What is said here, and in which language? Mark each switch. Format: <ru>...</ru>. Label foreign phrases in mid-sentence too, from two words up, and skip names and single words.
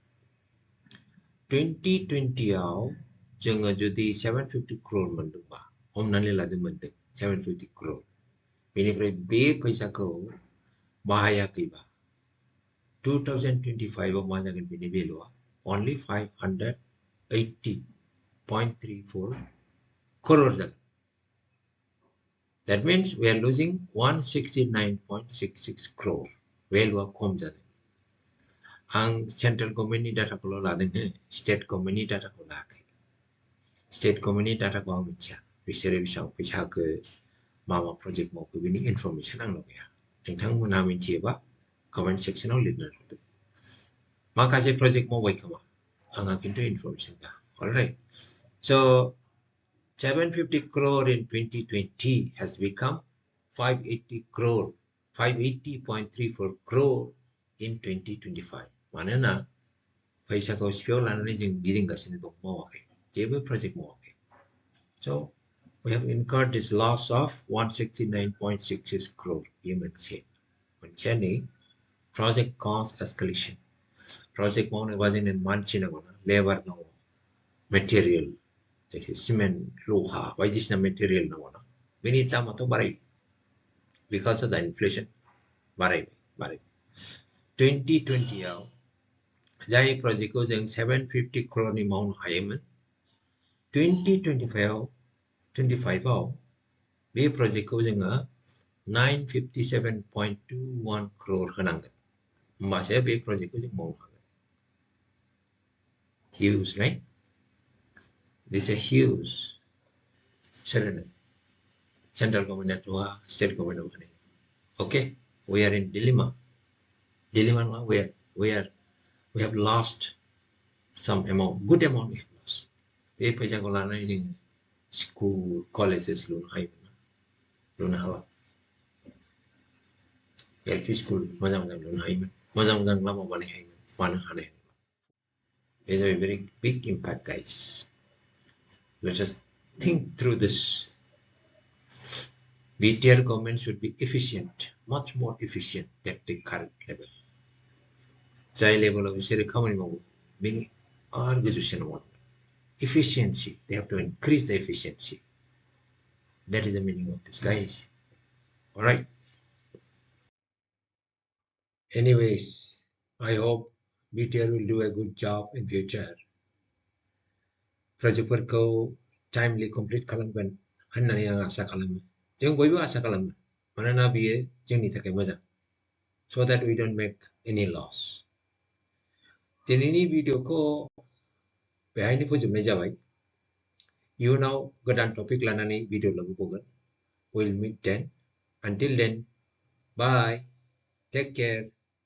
<brx>2020 आव जोङो जुदि 750 crore मोनदोंबा हमनानै लादों मोनदों 750 crore बेनिफ्राय बे फैसाखौ बाहायाखैबा 2025 आव मा जागोन बेनि भेलुआ only 580.34 crore जागोन</brx> <en>That means we are losing 169.66 crore</en> <brx>भेलुआ खम जादों आं सेन्ट्रेल गभर्नमेन्टनि डाटाखौल' लादों स्टेट गभर्नमेन्टनि डाटाखौ लायाखै स्टेट गभर्नमेन्टनि डाटाखौ आं मिथिया बिसोरो बेसेबां फैसा होखो मा मा प्रजेक्ट मावखो बेनि इनफरमेसन आंनाव गैया नोंथांमोनहा मिथियोबा कमेन्ट सेक्सनाव लिरनानै हरदो माखासे प्रजेक्ट मावबाय खोमा आंहा खिन्थु इनफरमेसन गैया अलराइट</brx> <en>so 750 crore in 2020 has become 580 crore 580.34 crore in 2025 मानोना</en> <brx>फैसाखौ सिफियाव लानानै जों गिदिंगासिनो दं मावाखै जेबो प्रजेक्ट मावाखै</brx> <en>so we have incurred this loss of 169.66 crore</en> <brx>बेयो मोनसेया नै</brx> <en>project cost escalation project</en> <brx>मावनोबा जोंनो मानसि नांगौना लेबार नांगौ मेटेरियल जैसे सिमेन्ट लहा बायदिसिना मेटेरियल नांगौना बेनि दामाथ' बारायो</brx> <en>because of the inflation</en> <brx>बारायबाय 2020 आव जाय प्रजेक्टखौ जों 750 crore नि मावनो हायोमोन 2025 आव बे प्रजेक्टखौ जोङो 957.21 crore होनांगोन होमबासो बे प्रजेक्टखौ जों मावनो हागोन</brx> <en>huge right this is a huge central government or state government okay we are in dilemma now where we have lost some amount good amount we have lost</en> <brx>बे फैसाखौ लानानै जों स्कुल कलेजेस लुनो हाला एलपि स्कुल मोजां लुनो हायोमोन मोजां लामा बानायनो हायोमोन मानो हानाय</brx> <en>It's a very big impact guys let us think through this BTR government should be efficient much more efficient at the current level</en> <brx>जाय लेभेलाव बिसोरो खामानि मावो बेनि आरो गोजौसिनाव</brx> <en>efficiency they have to increase the efficiency that is the meaning of this guys all right anyways I hope BTR will do a good job in future</en> <brx>प्रजेक्टफोरखौ टाइमलि कमप्लिट खालामगोन होननानै आं आसा खालामो जों बयबो आसा खालामो मानोना बियो जोंनि थाखाय मोजां</brx> <en>so that we don't make any loss</en> <brx>दिनैनि भिडिअखौ बेहायनो फोजोबनाय जाबाय इयुनाव गोदान टपिक लानानै भिडिअ लाबोबावगोन</brx> <en>we'll meet then until then bye take care</en>